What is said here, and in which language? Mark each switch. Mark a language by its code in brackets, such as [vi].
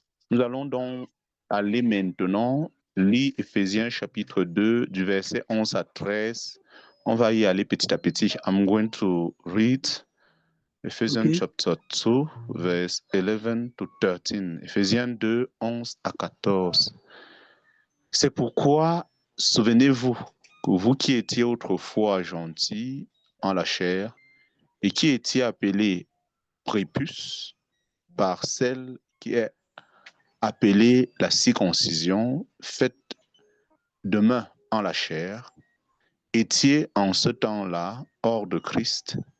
[fr] Nous allons donc aller maintenant lire Éphésiens chapitre 2 du verset 11 à 13. On va y aller petit à petit. [en] I'm going to read Ephesians chapter 2 verse 11 to 13. [fr] Éphésiens 2, 11 à 14. C'est pourquoi, souvenez-vous que vous qui étiez autrefois gentils en la chair et qui étiez appelés prépuces par celle qui est appelée la circoncision, faite de main en la chair, étiez en ce temps-là hors de Christ,